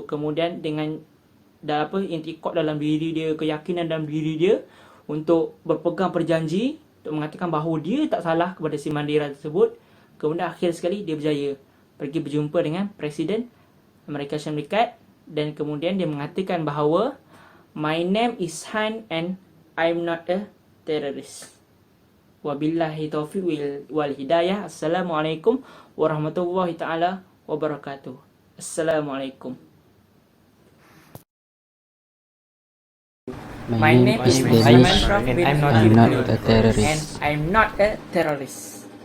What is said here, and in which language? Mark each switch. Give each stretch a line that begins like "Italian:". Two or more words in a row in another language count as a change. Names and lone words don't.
Malay: Kemudian dengan intikad dalam diri dia, keyakinan dalam diri dia untuk berpegang berjanji untuk mengatakan bahawa dia tak salah kepada si Mandira tersebut. Kemudian akhir sekali dia berjaya pergi berjumpa dengan Presiden Amerika Syarikat, dan kemudian dia mengatakan bahawa
English: my name is Han and I'm not a terrorist.
Arabic: وبالله التوفيق والهداية. السلام عليكم ورحمة الله تعالى وبركاته. Assalamualaikum.
English: My name is Danish and I'm not I'm not a a terrorist. And I'm not a terrorist.